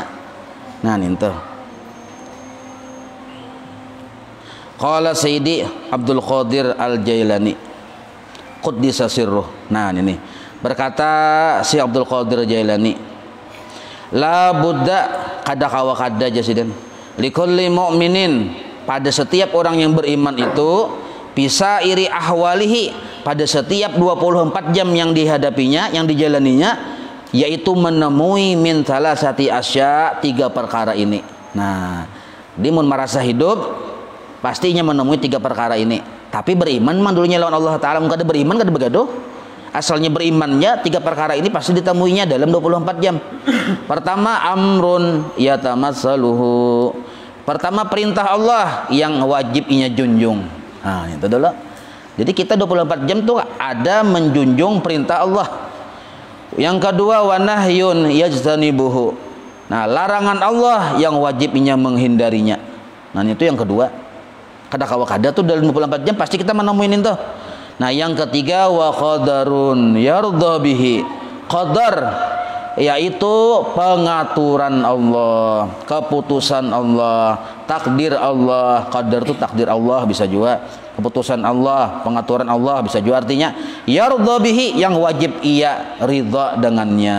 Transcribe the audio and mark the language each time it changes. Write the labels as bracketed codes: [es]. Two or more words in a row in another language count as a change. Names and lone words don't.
[bjn] Nah itu. [ar] Qala Sayyidi Abdul Qadir Al-Jailani Quddisa sirruh. [bjn] Nah ini berkata si Abdul Qadir Jailani, [ar] la budda, [bjn] kada kawa kada jasiden, [ar] likulli mu'minin, [id] pada setiap orang yang beriman itu, [ar] bisa iri ahwalihi, [id] pada setiap 24 jam yang dihadapinya, yang dijalaninya, yaitu menemui [ar] min salasati asya, [id] 3 perkara ini. [bjn] Nah, dia mun merasa hidup pastinya menemui 3 perkara ini. Tapi beriman mah dulunya lawan Allah Ta'ala, kada beriman kada begaduh. Asalnya berimannya 3 perkara ini pasti ditemuinya dalam 24 jam. Pertama, [ar] amrun yatamassaluhu, [bjn] pertama perintah Allah yang wajib inya junjung. Nah itu dulu. Jadi kita 24 jam tuh ada menjunjung perintah Allah. Yang kedua, [ar] wa nahyun yajtanibuhu, [bjn] nah larangan Allah yang wajib inya menghindarinya. Nah itu yang kedua. Kada kawa kada tuh dalam 24 jam pasti kita menemuin itu. Nah yang ketiga, [ar] wa qadarun yardha bihi, [id] qadar yaitu pengaturan Allah, keputusan Allah, takdir Allah. Qadar itu takdir Allah, bisa juga keputusan Allah, pengaturan Allah, bisa juga artinya [ar] yardha bihi, [id] yang wajib ia ridha dengannya.